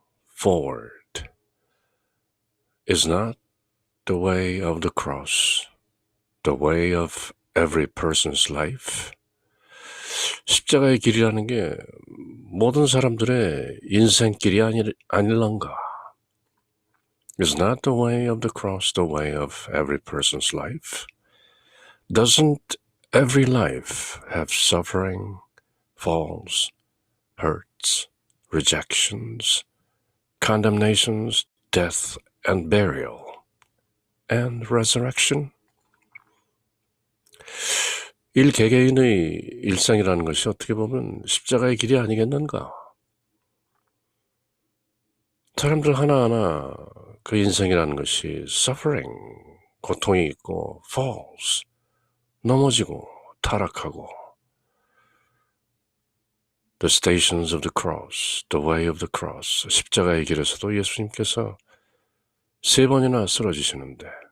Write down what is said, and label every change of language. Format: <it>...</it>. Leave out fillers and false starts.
<en>Forward is not the way of the cross, the way of every person's life.</en> <ko>십자가의 길이라는 게 모든 사람들의 인생길이 아닐런가.</ko> <en>Is not the way of the cross the way of every person's life? Doesn't every life have suffering, falls, hurts, rejections, condemnations, death and burial, and resurrection?</en> <ko>일개개인의 일상이라는 것이 어떻게 보면 십자가의 길이 아니겠는가? 사람들 하나하나 그 인생이라는 것이 suffering, 고통이 있고, falls, 넘어지고 타락하고,</ko> <en>the stations of the cross,</en> <ko>the way of the cross, 십자가의 길에서도 예수님께서 3번이나 쓰러지시는데,</ko>